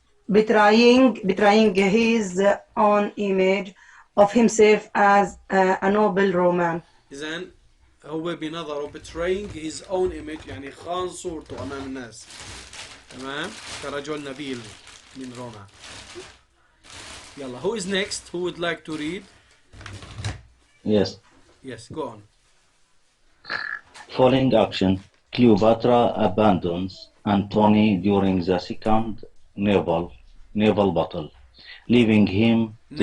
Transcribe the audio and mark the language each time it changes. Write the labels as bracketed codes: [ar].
[en] betraying his own image of himself as a noble Roman. [ar] إذن هو بنظره [en] betraying his own image [ar] يعني خان صورته أمام الناس، تمام، كرجل نبيل من روما. يلا [en] who is next? Who would like to read? Yes. Yes, go on. Following action, Cleopatra abandons Antony during the second naval battle, leaving him to